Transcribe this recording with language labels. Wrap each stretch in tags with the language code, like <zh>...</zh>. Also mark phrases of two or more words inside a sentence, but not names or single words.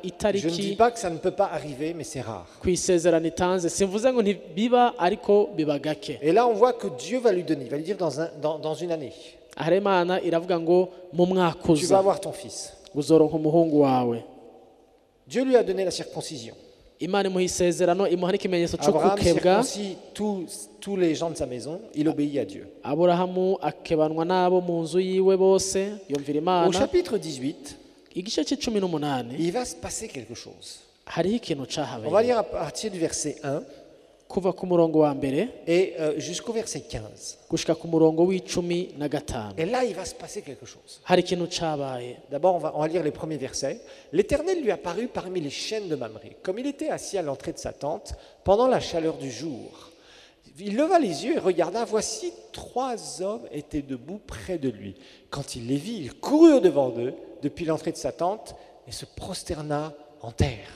<fr>Je ne dis</fr> <rn>itariki</rn> <fr>pas que ça ne peut pas arriver, mais c'est rare.</fr> <rn>ku isezerano itanze. Simvuze ngo ntibiba, ariko biba gake.</rn> <fr>Et là, on voit que Dieu va lui donner, il va lui dire dans une année,</fr> <rn>Aha rero Imana iravuga ngo mu mwaka</rn> <fr>tu vas</fr> <rn>uza</rn> <fr>avoir ton fils.</fr> <rn>uzoronka umuhungu wawe.</rn> <fr>Dieu lui a donné la circoncision.</fr> <rn>Imana imuha isezerano, imuha n'ikimenyetso cyo Abraham gukebwa.</rn> <fr>circoncis tous les gens de sa maison, il obéit à Dieu.</fr> <rn>Aburahamu akebanwa n'abo mu nzu yiwe bose, yumvira</rn> <fr>Au</fr> <rn>Imana.</rn> <fr>chapitre 18,</fr> <rn>Igice c'icumi n'umunani</rn> <fr>il va se passer quelque chose.</fr> <rn>hariho ikintu</rn> <fr>On va</fr> <rn>cahabaye</rn> <fr>lire à partir du verset 1</fr> <rn>kuva ku murongo wa mbere</rn> <fr>et jusqu'au verset 15.</fr> <rn>gushika ku murongo w'icumi na gatanu.</rn> <fr>Et là, il va se passer quelque chose.</fr> <rn>Hari ikintu cabaye.</rn> <fr>D'abord, on va lire les premiers versets. L'Éternel lui apparut parmi les chênes de Mamré, comme il était assis à l'entrée de sa tente pendant la chaleur du jour. Il leva les yeux et regarda. Voici 3 hommes étaient debout près de lui. Quand il les vit, il courut devant eux depuis l'entrée de sa tente et se prosterna en terre.</fr>